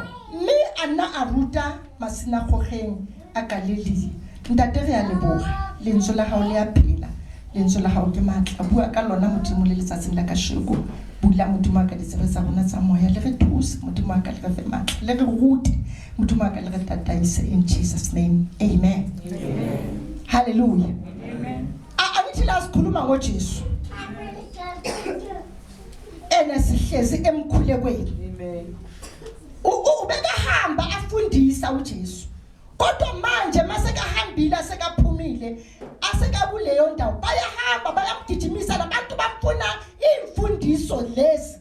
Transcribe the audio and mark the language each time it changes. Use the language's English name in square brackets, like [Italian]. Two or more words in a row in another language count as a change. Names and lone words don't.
[Southern Sotho] Mme ana a ruta masinagogeng a Galili. Ntate re a leboga lentswe la hao le a phela lentswe la hao ke matla bua ka lona Modimo le letsatsing la kasheko bula Modimo ka ditsebe tsa rona tsa moya le re thuse Modimo ka le re fe matla le re rute Modimo ka le re tataise [English] in Jesus name. [Southern Sotho] Amen. Amen. Hallelujah. Amen. [North Ndebele] Angithi la sikhuluma ngoJesu. Sihlezi emkhulekweni. Amen. Ubekahamba afundisa uJesu. Kodwa manje masekahambile sekaphumile asekakuleyo ndawo bayahamba bayamgijimisa labantu bafuna imfundiso lezi.